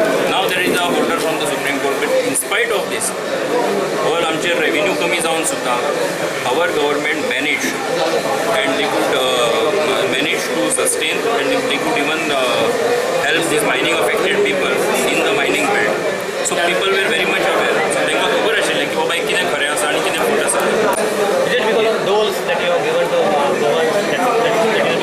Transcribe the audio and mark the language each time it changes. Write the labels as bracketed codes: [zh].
[en] Now there is an order from the Supreme Court, but in spite of this, all [kok] आमचे revenue कमी जाऊन सुद्धा [en] our government managed, and they could manage to sustain, and they could even help these mining affected people in the mining belt. So people were very much aware. [kok] So तांकां खबर आशिल्लें की बाबा कितें खरें आसा आनी कितें खोट आसा. [en] Is it because of those that you have given to Govan?